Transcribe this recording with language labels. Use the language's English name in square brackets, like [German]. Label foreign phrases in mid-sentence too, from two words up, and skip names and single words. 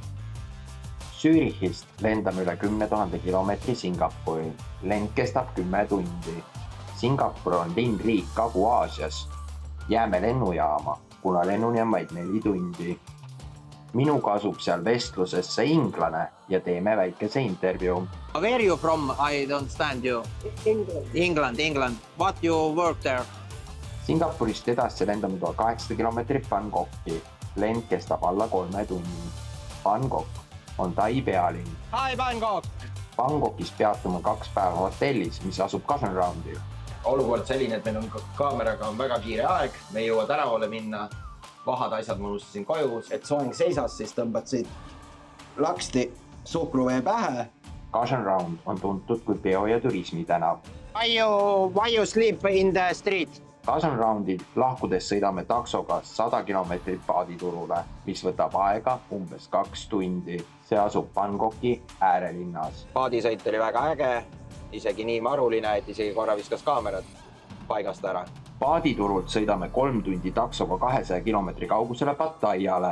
[Estonian] Zürichist lendame üle 10 000 kilomeetri Singapuri. Lend kestab 10 tundi. Singapur on linnriik Kagu-Aasias. Jääme lennujaama, kuna lennuni on vaid 4 tundi. Minuga asub seal vestlusesse inglane ja teeme väikese intervjuu. [English] Where are you from? I don't understand you. England. What you work there? [Estonian] Singapurist edasi lendame 1800 kilomeetrit Bangkoki. Lend kestab alla 3 tunni. Bangkok on Tai pealinn. [English] Hi Bangkok! [Estonian] Bangkokis peatume 2 päeva hotellis, mis asub Cushion Roundil. Olukord selline, et meil on kaameraga on väga kiire aeg. Me ei jõua tänavale minna. Vahad asjad ma unustasin koju, et soeng seisas, siis tõmbad siit laksti suhkruvee pähe. Cushion Round on tuntud kui peo- ja turismitänav. [English] Why you sleep in the street? [Estonian] Cushion Roundil lahkudes sõidame taksoga 100 kilomeetrit paaditurule, mis võtab aega umbes 2 tundi. See asub Bangkoki äärelinnas. Paadisõit oli väga äge, isegi nii maruline, et isegi korra viskas kaamerad paigast ära. Paaditurult sõidame 3 tundi taksoga 200 kilomeetri kaugusele Pattayale.